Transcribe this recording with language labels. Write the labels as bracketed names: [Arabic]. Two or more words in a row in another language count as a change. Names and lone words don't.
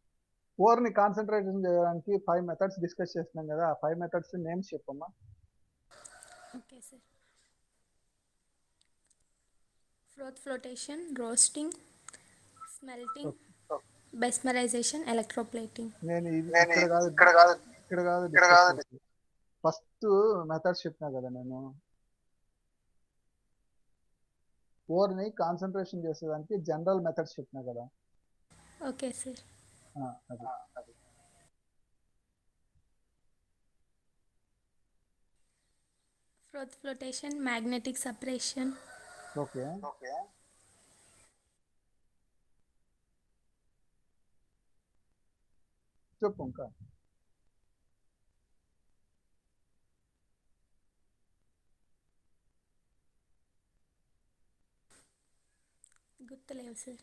[Telugu] ఓర్ని కాన్సన్ట్రేషన్ చేయడానికి 5 [English] methods discuss [Telugu] చేస్తున్నాం కదా, ఆ 5 [English] methods names [Telugu] చెప్పమ్మా. sir. [English] Froth flotation, roasting, smelting, mesmerization, electroplating. [Telugu] నేను ఇక్కడ కాదు [English] discuss first methods [Telugu] చెప్పినా కదా నేను ఓర్ని కాన్సన్ట్రేషన్ చేసేదానికి [English] general methods [Telugu] చెప్పినా కదా. [English] Okay, sir. [Telugu] అది [English] Froth flotation, magnetic separation, [Telugu] ఓకే. చెప్పు ఇంకా. గుర్తులేవు sir.